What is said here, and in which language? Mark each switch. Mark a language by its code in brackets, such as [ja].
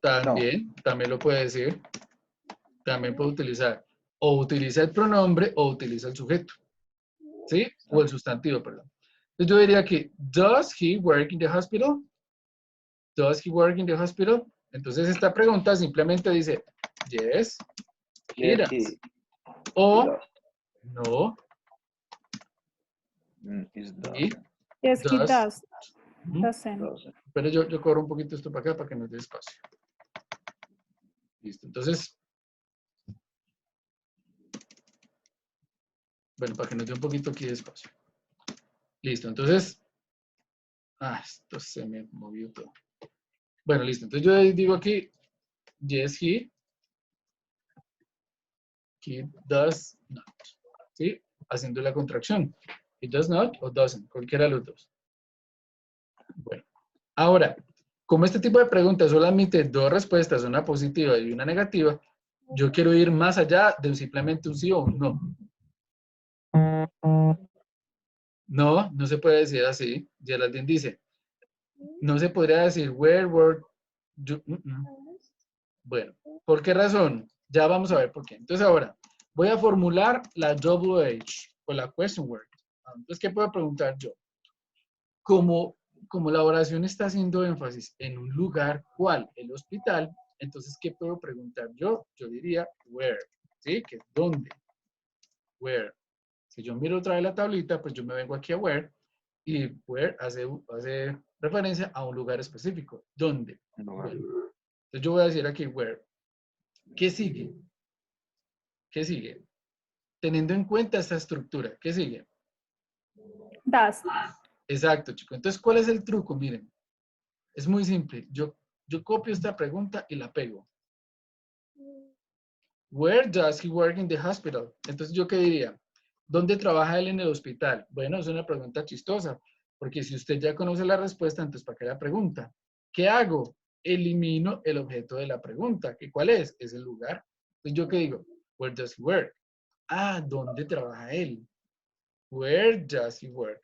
[es] También, también lo puede decir. También puede utilizar. O utiliza el pronombre o utiliza el sujeto. ¿Sí? O el sustantivo, perdón. Entonces yo diría que, [en] does he work in the hospital? Does he work in the hospital? [es] Entonces esta pregunta simplemente dice, [en] yes, he does. O, no, he Yes, he does. Doesn't. [es] Pero yo corro un poquito esto para acá para que nos dé espacio. Listo. Entonces, bueno, para que nos dé un poquito aquí de espacio. Listo. Entonces, esto se me movió todo. Bueno, listo. Entonces yo digo aquí, [en] yes, he does not. [es] ¿Sí? Haciendo la contracción. [en] He does not [es] o doesn't, cualquiera de los dos. Bueno, ahora, como este tipo de preguntas solo admite dos respuestas, una positiva y una negativa, yo quiero ir más allá de simplemente un sí o un no. No, no se puede decir así. Geraldine dice, no se podría decir [en] where were you. [es] Bueno, ¿por qué razón? Ya vamos a ver por qué. Entonces ahora, voy a formular la WH o la question word. Entonces, ¿qué puedo preguntar yo? Como la oración está haciendo énfasis en un lugar, ¿cuál? El hospital. Entonces, ¿qué puedo preguntar yo? Yo diría where, ¿sí? Que es dónde. Where. Si yo miro otra vez la tablita, pues yo me vengo aquí a where y where hace referencia a un lugar específico. ¿Dónde? Bueno, entonces yo voy a decir aquí where. ¿Qué sigue? ¿Qué sigue? Teniendo en cuenta esta estructura, ¿qué sigue? [en] Does. [es] Exacto, chicos. Entonces, ¿cuál es el truco? Miren, es muy simple. Yo copio esta pregunta y la pego. [en] Where does he work in the hospital? [es] Entonces, ¿yo qué diría? ¿Dónde trabaja él en el hospital? Bueno, es una pregunta chistosa, porque si usted ya conoce la respuesta, entonces ¿para qué la pregunta? ¿Qué hago? Elimino el objeto de la pregunta. ¿Y cuál es? Es el lugar. Entonces, ¿yo qué digo? [en] Where does he work? [es] ¿Dónde trabaja él? [en] Where does he work?